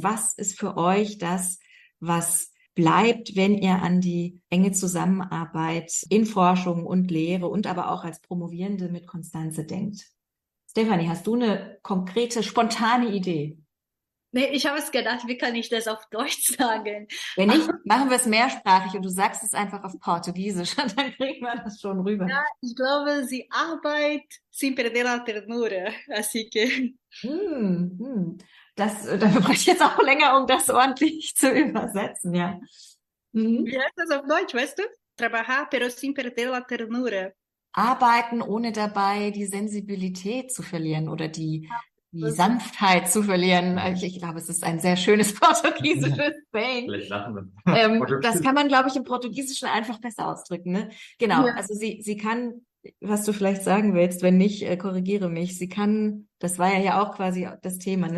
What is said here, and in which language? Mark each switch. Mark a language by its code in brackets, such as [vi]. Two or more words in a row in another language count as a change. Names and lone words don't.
[de] Was ist für euch das, was bleibt, wenn ihr an die enge Zusammenarbeit in Forschung und Lehre und aber auch als Promovierende mit Constanze denkt? Stefanie, hast du eine konkrete, spontane Idee? Nee, ich habe es gedacht, wie kann ich das auf Deutsch sagen? Wenn nicht, machen wir es mehrsprachig und du sagst es einfach auf Portugiesisch und dann kriegen wir das schon rüber. Ja, ich glaube, sie arbeitet [es] sin perder la ternura, así que. [de] Dafür brauche ich jetzt auch länger, um das ordentlich zu übersetzen, ja. Wie heißt das auf Deutsch, weißt du? [es] Trabajar, pero sin perder la ternura. [de] Arbeiten, ohne dabei die Sensibilität zu verlieren oder die Sanftheit zu verlieren. Ich glaube, es ist ein sehr schönes portugiesisches Saying. Das kann man, glaube ich, im Portugiesischen einfach besser ausdrücken. Ne? Genau, ja. Also sie kann, was du vielleicht sagen willst, wenn nicht, korrigiere mich, sie kann, das war ja auch quasi das Thema, ne?